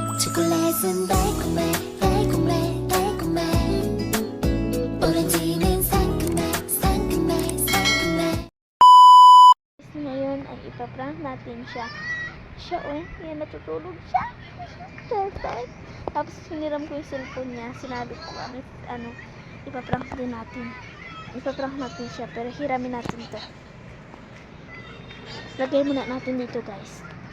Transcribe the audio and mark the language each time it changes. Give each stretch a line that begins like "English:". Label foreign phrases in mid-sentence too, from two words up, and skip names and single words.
Korean: 초콜릿은 달콤해 달콤해 달콤해 오렌지는 상큼해 상큼해 상큼해.
Filipino: Ngayon ay ipaprank natin siya. Siya, yan, natutulog siya. Perfect. Tapos hiniram ko yung cellphone niya. Sinabi ko, ipaprank din natin. Ipaprank natin siya, pero hiramin natin to. Lagay muna natin dito, guys.